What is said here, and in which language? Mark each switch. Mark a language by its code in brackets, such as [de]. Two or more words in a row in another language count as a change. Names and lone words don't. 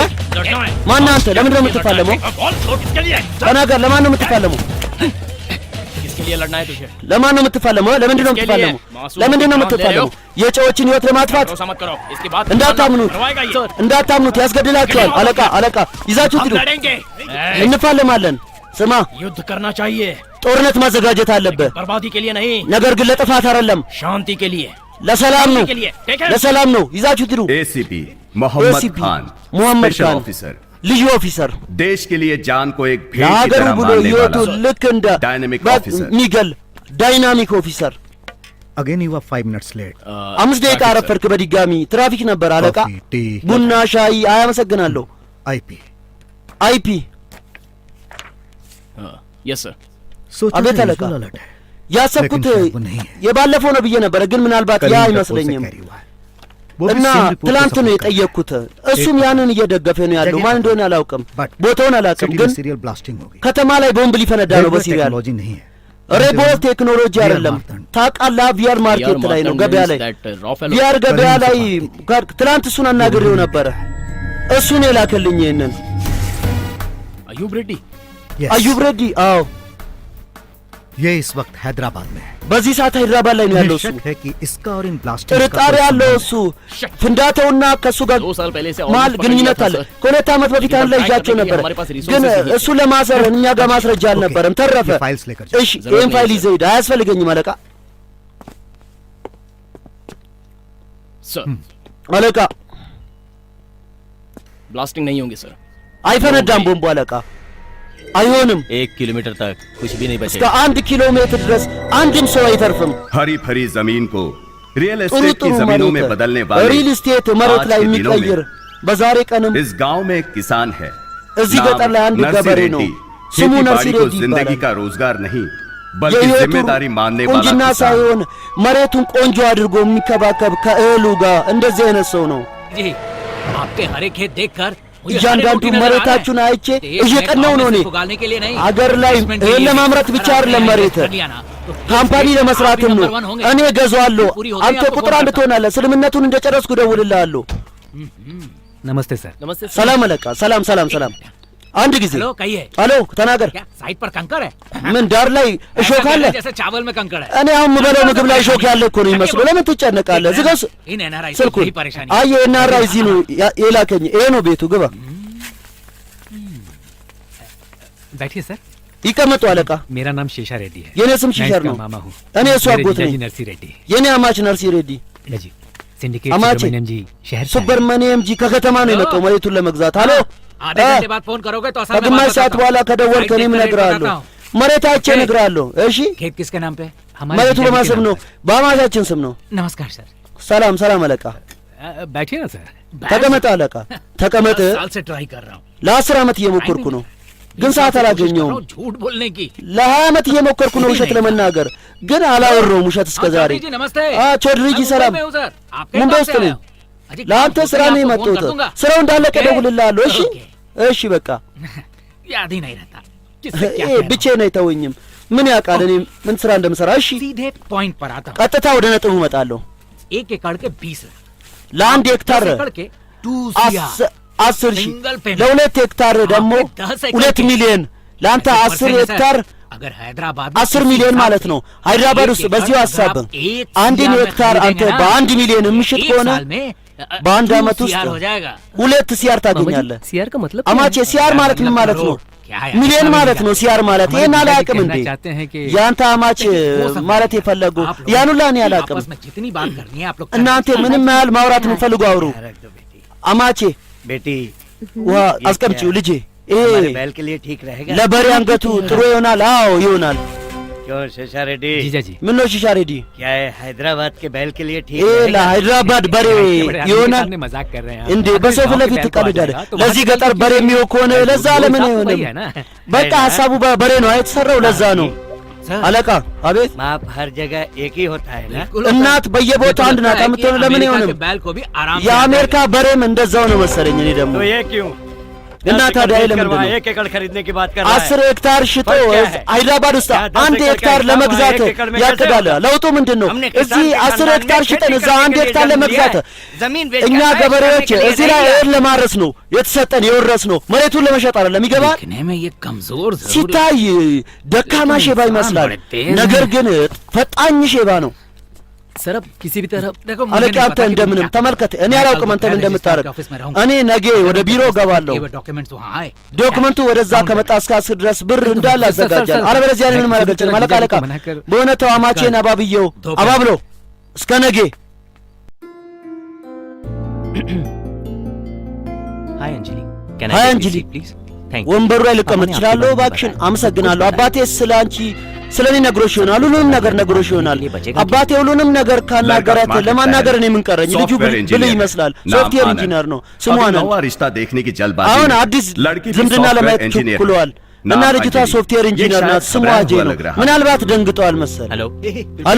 [am] ማን አንተ? ለምን ነው የምትፋለመው? ተናገር። ለማን ነው የምትፋለመው? ለማን ነው የምትፋለመው? ለምንድን ነው የምትፋለመው? ለምንድን ነው የምትፋለመው? የጨዎችን ህይወት ለማጥፋት እንዳታምኑት፣ ያስገድላችኋል። አለቃ ይዛችሁት ሂዱ። እንፋለማለን። ስማ፣ [hi] युद्ध करना चाहिए። [am] ጦርነት ማዘጋጀት አለብህ። [hi] बर्बादी के लिए नहीं, [am] ነገር ግን ለጥፋት አይደለም፣ [hi] शांति के लिए፣ [am] ለሰላም ነው። ይዛችሁት ሂዱ። [en] ACP Mohammed Khan special officer [am] ልዩ ኦፊሰር [hi] देश के लिए जान को एक भेद की [am] ለሀገሩ [hi] तरह [am] ብሎ [hi] मानने [am] ህይወቱ [hi] वाला [am] ልክ እንደ [en] dynamic officer [am] ሚገል [en] dynamic officer። again you are 5 minutes late [am] 5 ደቂቃ አረፈርክ። በድጋሚ ትራፊክ ነበር አለቃ። ቡና ሻይ። አመሰግናለሁ። አይፒ [en] yes sir. [am] አቤት አለቃ። ያሰብኩት የባለፈው ነው ብዬ ነበረ፣ ግን ምናልባት ያ አይመስለኝም። እና ትላንት ነው የጠየቅኩት። እሱም ያንን እየደገፈ ነው ያለው። ማን እንደሆነ አላውቅም፣ ቦታውን አላውቅም፣ ግን ከተማ ላይ ቦምብ ሊፈነዳ ነው በሲሪያል። ሬቦል ቴክኖሎጂ አይደለም ታውቃለህ፣ [en] VR market [am] ላይ ነው፣ ገበያ ላይ ቪአር ገበያ ላይ። ትላንት እሱን አናግሬው ነበረ፣ እሱን የላከልኝ ይሄንን። አዩብ ሬዲ አዎ [hi] ये इस वक्त हैदराबाद में है। [am] በዚህ ሰዓት ሃይድራባድ ላይ ነው ያለው እሱ። ጥርጣሬ ያለው እሱ ፍንዳታውና ከእሱ ጋር መሀል ግንኙነት አለ። ከሁለት ዓመት በፊት አንድ ላይ ይዣቸው ነበር፣ ግን እሱ ለማሰር እኛ ጋር ማስረጃ አልነበረም። ተረፈ። እሺ ይህን ፋይል ይዘህ ሂድ። አያስፈልገኝም አለቃ። አለቃ [hi] ब्लास्टिंग नहीं होंगे सर। [am] አይፈነዳም ቦምቡ አለቃ። አይሆንም። [hi] 1 किलोमीटर तक कुछ भी नहीं [am] እስከ [hi] बचेगा। [am] 1 ኪሎ ሜትር ድረስ አንድም ሰው አይተርፍም። [hi] हरी भरी जमीन को रियल [am] ጥሩ [hi] एस्टेट की [am] ጥሩ [hi] जमीनों में [am] መሬት [hi] बदलने वाले [en] real estate [am] መሬት [hi] आज [am] ላይ [hi] के दिनों [am] የሚቀይር [hi] में [am] በዛሬ ቀንም [hi] इस गांव में एक किसान है। [am] እዚህ [hi] नाम [am] ገጠር ላይ አንድ [hi] नरसी [am] ገበሬ ነው። [hi] रेड्डी। [am] ስሙ [hi] खेती [am] ነርሲ [hi] बाड़ी को [am] ሬዲ [hi] जिंदगी [am] ይባላል። [hi] का रोजगार नहीं बल्कि [am] የህይወቱ [hi] जिम्मेदारी मानने वाला [am] ቁንጅና [hi] किसान। [am] ሳይሆን መሬቱን ቆንጆ አድርጎ የሚከባከብ ከእህሉ ጋር እንደዚህ አይነት ሰው ነው። [hi] जी आपके हरे खेत देखकर [am] እያንዳንዱ መሬታችሁን አይቼ እየቀናው ነው። እኔ አገር ላይ እህል ለማምረት ብቻ አይደለም መሬት ካምፓኒ ለመስራትም ነው። እኔ ገዛዋለሁ፣ አንተ ቁጥር አንድ ትሆናለህ። ስልምነቱን እንደጨረስኩ እደውልልሃለሁ። [hi] नमस्ते सर। [am] ሰላም አለቃ። ሰላም ሰላም ሰላም። አንድ ጊዜ አሎ ተናገር። [hi] साइड पर कंकर है। [am] ምን ዳር ላይ እሾክ አለ? [hi] जैसे चावल में कंकर है। [am] እኔ አሁን የምበላው ምግብ ላይ እሾክ ያለ እኮ ነው የሚመስለው። ለምን ትጨነቃለህ? ዝጋው ስልኩን። አይ ኤንአርአይ እዚህ ነው የላከኝ። ይሄ ነው ቤቱ፣ ግባ። [hi] बैठिए सर। [am] ይቀመጡ አለቃ። [hi] मेरा नाम शेषा रेड्डी है। [am] የኔ ስም ሺሸር ነው። እኔ እሱ አጎት ነኝ። [hi] नरसी रेड्डी। [am] የኔ አማች ነርሲ ሬዲ [hi] जी सिंडिकेट [am] አማቼ [hi] सुब्रमण्यम जी शहर से [am] ሱብረመኒየም ጂ ከከተማ ነው የመጣው መሬቱን ለመግዛት። አሎ [hi] आधे घंटे बाद फोन करोगे तो असल में [am] ከግማሽ ሰዓት በኋላ ከደወልክ እኔም እነግርሃለሁ። መሬታችን እነግርሃለሁ። እሺ [hi] खेत किसके नाम पे? [am] መሬቱ በማን ስም ነው? በአማቻችን ስም ነው። [hi] नमस्कार सर। [am] ሰላም ሰላም አለቃ። [hi] बैठिए ना सर। [am] ተቀመጥ አለቃ ተቀመጥ። [hi] 10 साल से ट्राई कर रहा हूँ। [am] ለ10 ዓመት እየሞከርኩ ነው ግን ሰዓት አላገኘውም። [hi] झूठ बोलने की [am] ለ20 ዓመት እየሞከርኩ ነው ውሸት ለመናገር ግን አላወራውም ውሸት እስከ ዛሬ። ቾድሪጂ ሰላም ሙምባይ ውስጥ ነኝ። ለአንተ ስራ ነው የመጣሁት። ስራው እንዳለቀ እደውልልሃለሁ። እሺ እሺ በቃ [hi] याद ही नहीं रहता। [am] ብቻዬን አይተወኝም። ምን ያውቃል እኔ ምን ስራ እንደምሰራ። እሺ [hi] सीधे पॉइंट पर आता हूँ। [am] ቀጥታ ወደ ነጥቡ እመጣለሁ። [hi] 1 एकड़ के 20 [am] ለአንድ ሄክታር 10 ሺህ ለሁለት ሄክታር ደግሞ 2 ሚሊዮን ለአንተ 10 ሄክታር [hi] अगर हैदराबाद [am] 10 ሚሊዮን ማለት ነው። ሃይድራባድ ውስጥ በዚሁ ሀሳብ አንድን ሄክታር አንተ በ1 ሚሊዮን የምሽጥ ከሆነ በአንድ ዓመት ውስጥ 2 ሲያር ታገኛለህ። [hi] सीआर का मतलब [am] አማቼ ሲያር ማለት ምን ማለት ነው? ሚሊዮን ማለት ነው ሲያር ማለት። ይሄን አላውቅም እንዴ? ያንተ አማች ማለት የፈለጉ ያን ሁላ እኔ አላውቅም። जितनी बात करनी है आप लोग እናንተ ምንም ያህል ማውራት የምትፈልጉ አውሩ። አማቼ [hi] बेटी [am] ውሃ አስቀምጪው ልጄ። ይሄ [hi] बैल के लिए ठीक रहेगा। [am] ለበሬ አንገቱ ጥሩ ይሆናል። አዎ ይሆናል። [hi] क्यों शेषा रेड्डी? जीजा जी [am] ምን ነው ሺሻ ሬዲ? [hi] क्या है हैदराबाद के बैल के लिए ठीक [am] ይሄ [hi] रहेगा? [am] ለሃይድራባድ በሬ ይሆናል [hi] मजाक कर रहे हैं [am] እንዴ? በሰው ፊት ለፊት ትቀልዳለህ። ለዚህ ገጠር በሬ የሚሆን ከሆነ ለዛ ለምን አይሆንም? በቃ ሀሳቡ በሬ ነው የተሰራው፣ ለዛ ነው። አለቃ አቤት። [hi] माप हर जगह एक ही होता है ना? [am] እናት በየቦታው አንድ ናት የምትሆነው ለምን አይሆንም? [hi] बैल को भी आराम [am] የአሜሪካ በሬም እንደዛው ነው መሰለኝ። እኔ ደግሞ [hi] तो ये क्यों? [am] እና ታዲያ ለምንድን ነው [hi] 1 एकड़ खरीदने की बात कर रहा है? [am] 10 ሄክታር ሽጦ ሃይድራባድ ውስጥ 1 ሄክታር ለመግዛት ያቅዳል። ለውጡ ምንድን ነው? እዚህ 10 ሄክታር ሽጠን እዛ 1 ሄክታር ለመግዛት እኛ ገበሬዎች እዚህ ላይ እህል ለማረስ ነው የተሰጠን የወረስ ነው፣ መሬቱን ለመሸጥ አይደለም። ይገባል? ሲታይ ደካማ ሼባ ይመስላል፣ ነገር ግን ፈጣኝ ሼባ ነው። [hi] सर अब किसी भी तरह देखो [am] አለቃ አንተ እንደምንም ተመልከት። እኔ አላውቅም አንተ ምን እንደምታረግ። እኔ ነገ ወደ ቢሮ ገባለሁ። ዶክመንቱ ወደዛ ከመጣ እስከ 10 ድረስ ብር እንዳለ አዘጋጃለሁ። አለበለዚያ እኔ ምን ማድረግ እችላለሁ? አለቃ በእውነታው አማቼን አባብየው አባብሎ እስከ ነገ። [hi] हाय अंजलि हाय अंजलि प्लीज [am] ወንበሩ ላይ ልቀመጥ እችላለሁ? እባክሽን አመሰግናለሁ። አባቴ ስለ አንቺ ስለ እኔ ነግሮሽ ይሆናል፣ ሁሉንም ነገር ነግሮሽ ይሆናል። አባቴ ሁሉንም ነገር ካናገራት ለማናገር እኔ ምን ቀረኝ? ልጁ ብልህ ይመስላል፣ [en] software engineer [am] ነው ስሟ ነው። አሁን አዲስ ዝምድና ለማየት ቸኩለዋል እና ልጅቷ [en] software engineer [am] ናት፣ ስሟ አጄ ነው። ምናልባት ደንግጠዋል መሰል።